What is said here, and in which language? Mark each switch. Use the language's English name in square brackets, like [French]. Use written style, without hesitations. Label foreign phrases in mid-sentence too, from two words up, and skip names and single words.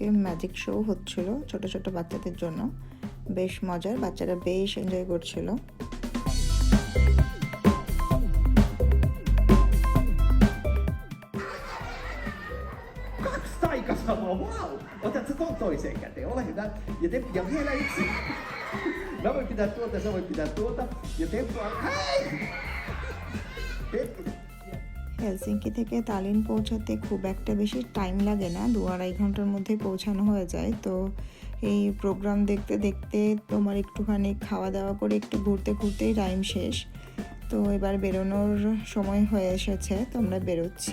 [Bangla] ম্যাজিক শো হচ্ছিল, ছোট ছোট বাচ্চাদের জন্য, বেশ মজার, বাচ্চারা বেশ এনজয় করছিল। [Finnish] Taikasanoa, vau! Otatko ton toiseen käteen? Ole hyvä. Ja vielä yksi. Mä voin pitää tuota, sä voit pitää tuota. Ja temppua. Hei! [Bangla] হেলসিঙ্কি থেকে তালিন পৌঁছাতে খুব একটা বেশি টাইম লাগে না, 2-2.5 ঘন্টার মধ্যে পৌঁছানো হয়ে যায়। তো এই প্রোগ্রাম দেখতে দেখতে তোমার একটুখানি খাওয়া দাওয়া করে একটু ঘুরতে ঘুরতেই টাইম শেষ। তো এবার বেরোনোর সময় হয়ে এসেছে, তো আমরা বেরোচ্ছি।